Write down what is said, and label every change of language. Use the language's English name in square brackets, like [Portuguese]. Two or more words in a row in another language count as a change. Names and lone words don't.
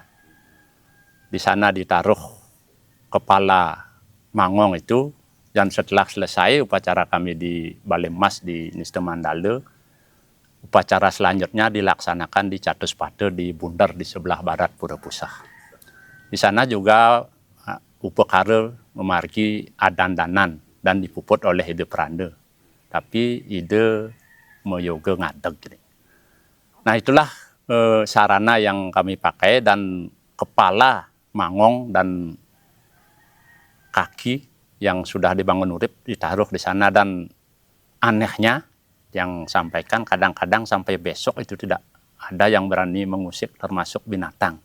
[Indonesian] Di sana ditaruh kepala mangong itu, dan setelah selesai upacara kami di Balim Mas di Niste Mandala, upacara selanjutnya dilaksanakan di Catus Pate di Bundar di sebelah barat Pura Pusah. Di sana juga [Balinese] upekara memargi adandanan [Indonesian] dan dipuput oleh ide peranda, tapi [Balinese] ide meyoga ngadeg. [Indonesian] Nah, itulah sarana yang kami pakai, dan kepala mangong dan kaki yang sudah dibangun urip ditaruh di sana, dan anehnya yang sampaikan kadang-kadang sampai besok itu tidak ada yang berani mengusik termasuk binatang.